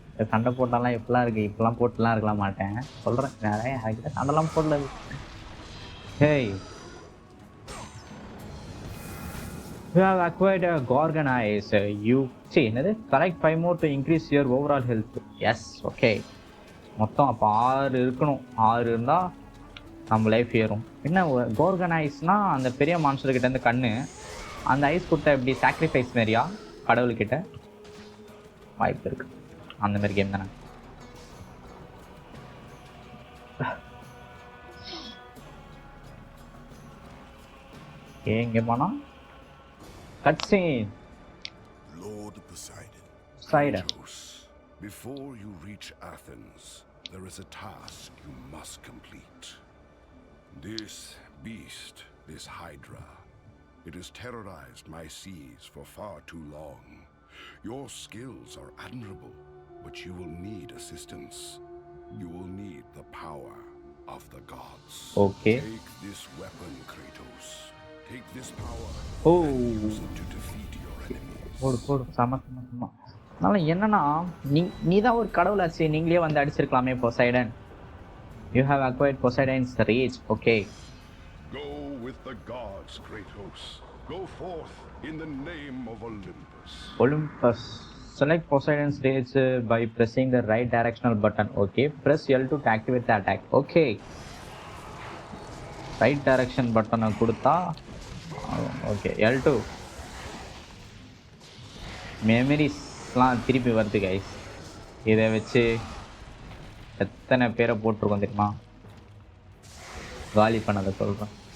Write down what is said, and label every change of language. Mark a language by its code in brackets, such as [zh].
[ta] சண்டை போட்டாலாம் எப்பெல்லாம் இருக்கு, இப்பெல்லாம் போட்டுலாம் இருக்கலாம் மாட்டேன் சொல்றேன். நிறைய அதுக்கிட்ட சண்டைலாம் போடல. [en] Hey you have acquired a Gorgon eyes. You see [ta] என்னது [en] collect 5 more to increase your overall health. Yes okay. [ta] மொத்தம் அப்போ 6 இருக்கணும். 6 இருந்தா நம்ம லைஃப் ஏறும். என்ன Gorgon eyesனா அந்த பெரிய மான்ஸ்டர் கிட்ட இருந்து கண்ணு. அந்த ஐஸ் கொடுத்தா எப்படி சாக்ரிஃபைஸ் மாதிரியா கடவுள்கிட்ட? வாய்ப்பு இருக்கு. அந்த மாதிரி கேம் தானே. எங்க போனா cutscene. [en] Lord Poseidon. Poseidon. Before you reach Athens, there is a task you must complete. This beast, this Hydra, it has terrorized my seas for far too long. Your skills are admirable, but you will need assistance. You will need the power of the gods. Okay. Take this weapon, Kratos. Take this power and use it to defeat your enemies. [ta] போடு சம. அதனால என்னன்னா நீ தான் ஒரு கடவுளாச்சு, நீங்களே வந்து அடிச்சிருக்கலாமே Poseidon. [en] You have acquired Poseidon's rage. Okay. Go with the gods, Kratos. Go forth in the name of Olympus. Olympus. Select Poseidon stage by pressing the right directional button. Okay. Press L2 to activate the attack. Okay. [ta] Right direction button கொடுத்தா okay L2 மெமரிஸ்லாம் திருப்பி வருது guys. இதை வச்சு எத்தனை பேரை போட்டிருக்கோம் தெரியுமா? காலி பண்ணதை சொல்கிறேன்.